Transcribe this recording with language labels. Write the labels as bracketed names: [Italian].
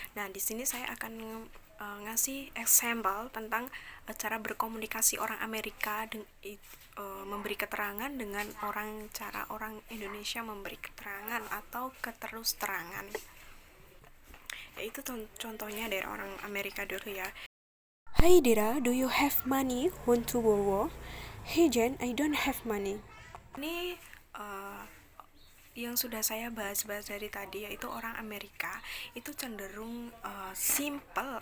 [Indonesian] Nah, di sini saya akan ngasih example tentang cara berkomunikasi orang Amerika memberi keterangan dengan cara orang Indonesia memberi keterangan atau keterus-terangan. Yaitu contohnya dari orang Amerika dulu ya. [English] Hi Dira, do you have money? Want to borrow? Hey Jen, I don't have money. [Indonesian] Ini yang sudah saya bahas dari tadi, yaitu orang Amerika itu cenderung simple.